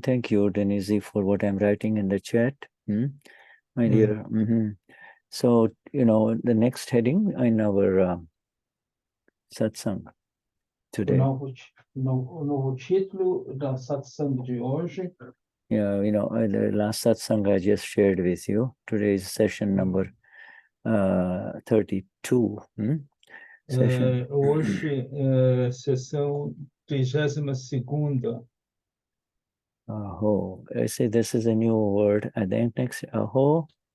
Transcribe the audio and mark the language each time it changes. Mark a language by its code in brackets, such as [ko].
[en] Thank you, Denize, for what I'm writing in the chat. My dear. So, you know, the next heading in our satsang today. [pt] O novo título da satsang de hoje. [en] Yeah, you know, the last satsang I just shared with you. Today is session number 32. Session. [pt] Hoje é sessão 32ª. [en] Aho. I say this is a new word. I think next, aho.